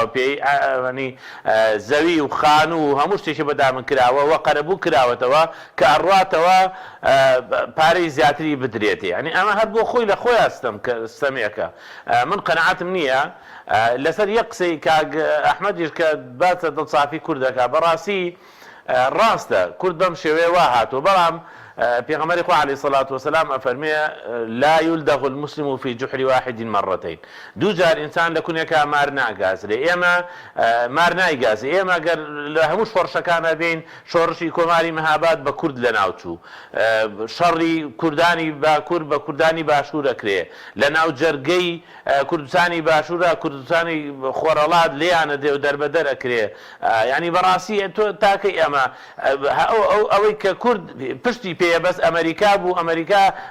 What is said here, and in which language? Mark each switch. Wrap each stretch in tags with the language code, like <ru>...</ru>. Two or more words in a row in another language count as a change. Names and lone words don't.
<ckb>پێی زەوی و خان و هەموو شتێکی بەدامن کراوە وە قەرەبوو کراوەتەوە کە ئەڕاتەوە پارەی زیاتری بدرێتێ ینی ئەمە هەر بۆ خۆی لە خۆی ئەستەم کە ستەمێکە من قەنەعەتم نییە لەسەر یەک قسەی کاک ئەحمەدیش کە باسە دڵسافی کوردەکە بەڕاستی ڕاستە کورد بەم شێوەیە وا هاتووە بەڵام پێغەمبەری خوا عەلەیهی سەڵات وسەلام ئەفەرمێ</ckb> <ar>لا يلدغ المسلم في جحر واحد مرتين</ar> <ckb>دوو جار ئینسان لە کونێکە مار ناگازرێ ئێمە مار نایگازێ ئێمە گەر لە هەموو شۆڕشەکانە بین شۆڕشی کۆماری مەهاباد بە کورد لە ناوچوو شەڕی کوردانی باکوور بە کوردانی باشوور ئەکرێ لە ناو جەرگەی کوردستانی باشوورە کوردستانی خۆرەڵات لێیانە دێ و دەربەدەر ئەکرێ ینی بەڕاستی تۆ تاکەی ئەمە ئەوەی کە کورد پشتی پێ بەس ئەمریکا بوو ئەمریکا</ckb>